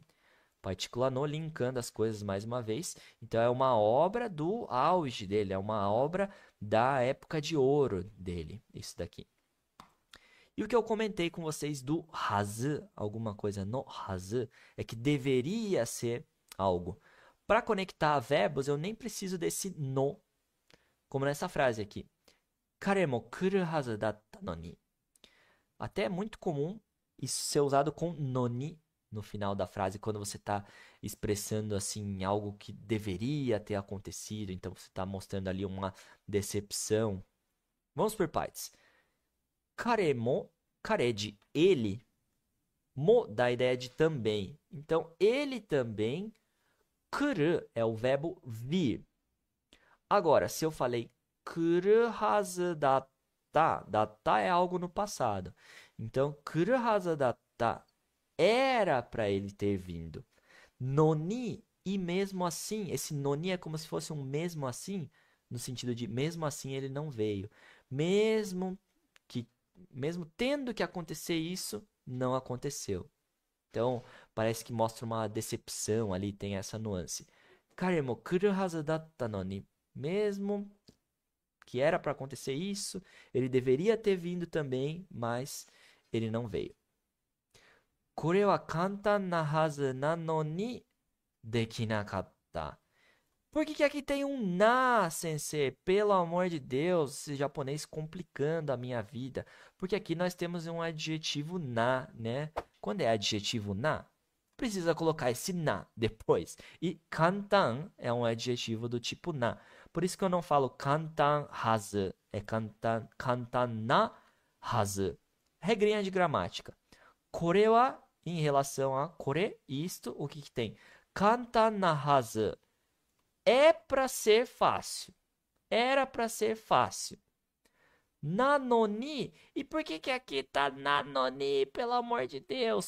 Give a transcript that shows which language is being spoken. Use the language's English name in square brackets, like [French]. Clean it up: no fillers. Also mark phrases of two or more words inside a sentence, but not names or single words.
[Portuguese] Partícula no linkando as coisas mais uma vez. Então é uma obra do auge dele, é uma obra da época de ouro dele, isso daqui. E o que eu comentei com vocês do hazu, alguma coisa no hazu, é que deveria ser algo. Para conectar verbos, eu nem preciso desse no, como nessa frase aqui. [Japanese] 彼も来るはずだったのに. [Portuguese] Até é muito comum isso ser usado com noni no final da frase, quando você está expressando assim algo que deveria ter acontecido, então você está mostrando ali uma decepção. Vamos por partes. [Japanese] 彼も, [Portuguese] kare de ele, mo dá a ideia de também. Então, ele também, kuru é o verbo vir. Agora, se eu falei [Japanese] 来るはずだった, [Portuguese] datta é algo no passado. Então, [Japanese] 来るはずだった [Portuguese] era para ele ter vindo. Noni, e mesmo assim, esse noni é como se fosse um mesmo assim, no sentido de mesmo assim ele não veio. Mesmo que, mesmo tendo que acontecer isso, não aconteceu. Então, parece que mostra uma decepção ali, tem essa nuance. [Japanese] 彼も来るはずだったのに、 [Portuguese] mesmo que era para acontecer isso, ele deveria ter vindo também, mas ele não veio. [Japanese] これは簡単なはずなのにできなかった。 [Portuguese] Por que aqui tem um na, sensei? Pelo amor de Deus, esse japonês complicando a minha vida. Porque aqui nós temos um adjetivo na, né? Quando é adjetivo na, precisa colocar esse na depois. E kantan é um adjetivo do tipo na. Por isso que eu não falo [Japanese] 簡単はず, [Portuguese] é [Japanese] 簡単なはず. [Portuguese] Regrinha de gramática. [Japanese] これは, [Portuguese] em relação a kore, isto, o que tem? [Japanese] 簡単なはず. [Portuguese] É para ser fácil. Era para ser fácil. Nanoni. E por que aqui tá nanoni, pelo amor de Deus?